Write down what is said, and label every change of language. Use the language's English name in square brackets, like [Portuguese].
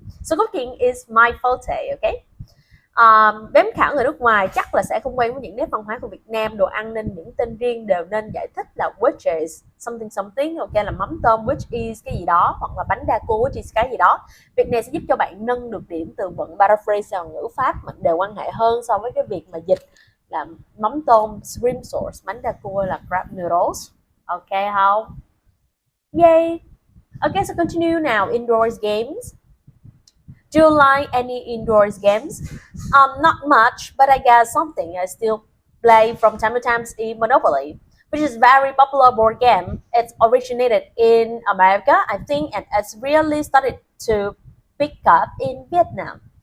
[English] So cooking is my forte, okay. [Vietnamese] Giám khảo người nước ngoài chắc là sẽ không quen với những nét văn hóa của Việt Nam, đồ ăn nên những tên riêng đều nên giải thích là [English] which is something something, ok, [Vietnamese] là mắm tôm [English] which is [Vietnamese] cái gì đó, hoặc là bánh đa cua [English] which is [Vietnamese] cái gì đó. Việc này sẽ giúp cho bạn nâng được điểm từ vựng paraphrase và ngữ pháp đều quan hệ hơn so với cái việc mà dịch là mắm tôm [English] shrimp sauce, [Vietnamese] bánh đa cua là [English] crab noodles, ok [Vietnamese] không? [English] Yay. Okay, so continue now. Indoors games. Do you like any indoors games? Not much, but I guess something I still play from time to time is Monopoly, which is very popular board game. It originated in America, I think, and it's really started to pick up in Vietnam.